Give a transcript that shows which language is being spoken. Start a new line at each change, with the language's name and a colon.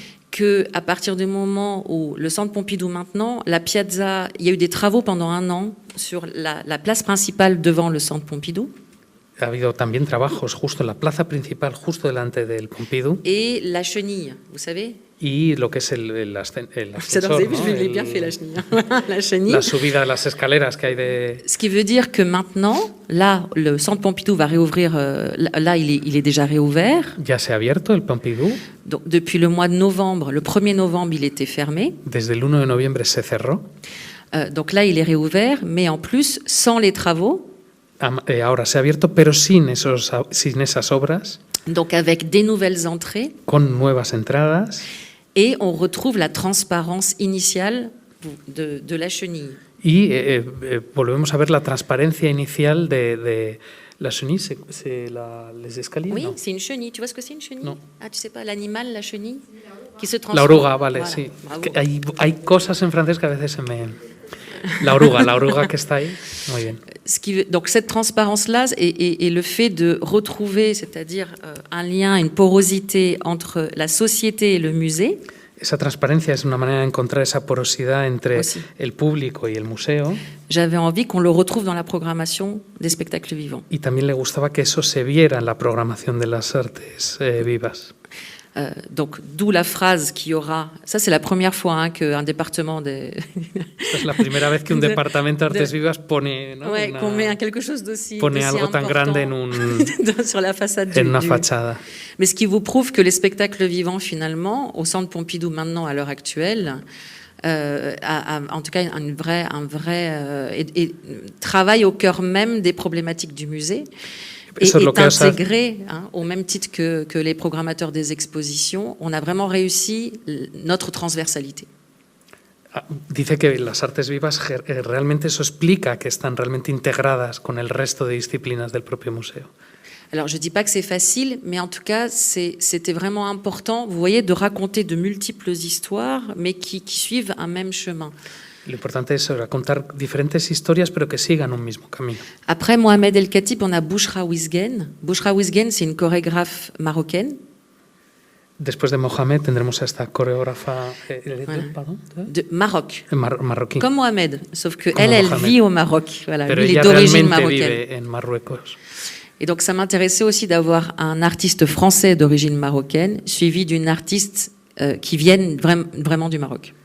French: que à partir du moment où le Centre Pompidou maintenant, la piazza, il y a eu des travaux pendant 1 an sur la place principale devant le Centre Pompidou.
Spanish: Ha habido también trabajos justo en la plaza principal, justo delante del Pompidou.
French: Et la chenille, vous savez.
Spanish: y lo que es el ascensor,
French: J'adore, vous
Spanish: ¿no?
French: avez vu, je l'ai bien fait la chenille. La chenille.
Spanish: La subida de las escaleras que hay de...
French: Ce qui veut dire que maintenant, là, le centre Pompidou va réouvrir, là il est déjà réouvert.
Spanish: Ya se ha abierto el Pompidou.
French: Donc, depuis le mois de novembre, le 1er novembre, il était fermé.
Spanish: Desde el 1 de noviembre se cerró.
French: Donc là, il est réouvert, mais en plus, sans les travaux.
Spanish: Ahora se ha abierto, pero sin esas obras.
French: Donc avec des nouvelles entrées.
Spanish: Con nuevas entradas.
French: Et on retrouve la transparence initiale de la chenille.
Spanish: Y volvemos a ver la transparencia inicial de la chenille,
French: les escaliers. Oui,
Spanish: no.
French: c'est une chenille. Tu vois ce que c'est une chenille? Non. Ah, tu sais pas, l'animal, la chenille, qui se transforme.
Spanish: La oruga, vale,
French: voilà.
Spanish: sí.
French: Bravo.
Spanish: Hay cosas en francés que a veces se me... La oruga que está ahí. Muy bien.
French: Donc cette transparence-là et le fait de retrouver, c'est-à-dire un lien, une porosité entre la société et le musée.
Spanish: Esa transparencia es una manera de encontrar esa porosidad entre el público y el museo.
French: J'avais envie qu'on le retrouve dans la programmation des spectacles vivants.
Spanish: Y también le gustaba que eso se viera en la programación de las artes vivas.
French: Donc, d'où la phrase qu'il y aura. Ça, c'est la première fois qu'un département de.
Spanish: Es la primera vez que un departamento de artes vivas pone, ¿no?
French: Ouais, qu'on met quelque chose d'aussi.
Spanish: Pone algo tan grande
French: sur la façade
Spanish: en una fachada.
French: Mais ce qui vous prouve que les spectacles vivants, finalement, au Centre Pompidou, maintenant, à l'heure actuelle, en tout cas, un vrai travail au cœur même des problématiques du musée. Et est intégré, au même titre que les programmateurs des expositions, on a vraiment réussi notre transversalité.
Spanish: Dice que las artes vivas realmente eso explica que están realmente integradas con el resto de disciplinas del propio museo.
French: Alors, je ne dis pas que c'est facile, mais en tout cas, c'était vraiment important, vous voyez, de raconter de multiples histoires, mais qui suivent un même chemin.
Spanish: Lo importante es contar diferentes historias, pero que sigan un mismo camino.
French: Après Mohamed El Khatib, on a Bouchra Ouzguene. Bouchra Ouzguene, c'est une chorégraphe marocaine.
Spanish: Después de Mohamed tendremos a esta coreógrafa
French: de Maroc.
Spanish: Marroquí.
French: Comme Mohamed, sauf que elle vit au Maroc. Voilà,
Spanish: pero
French: lui,
Spanish: ella
French: il est d'origine marocaine. marocaine.
Spanish: Vive en Marruecos.
French: Et donc, ça m'intéressait aussi d'avoir un artiste français d'origine marocaine, suivi d'une artiste qui vienne vraiment du Maroc.